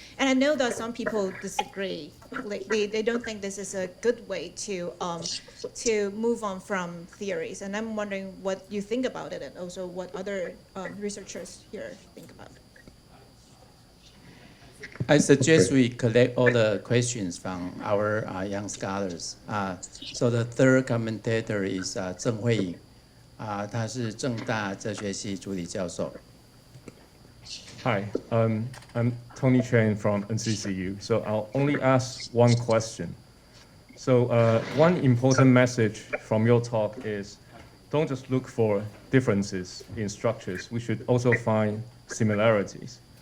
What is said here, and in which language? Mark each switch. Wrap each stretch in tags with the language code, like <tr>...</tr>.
<en>And I know that some people disagree. Like they don't think this is a good way to move on from theories. And I'm wondering what you think about it, and also what other researchers here think about it. I suggest we collect all the questions from our young scholars. So the third commentator is</en> <zh>郑慧颖，他是政大哲学系助理教授。</zh> <en>Hi, I'm Tony Chen from NCCU. So I'll only ask one question. So one important message from your talk is, don't just look for differences in structures. We should also find similarities.</en>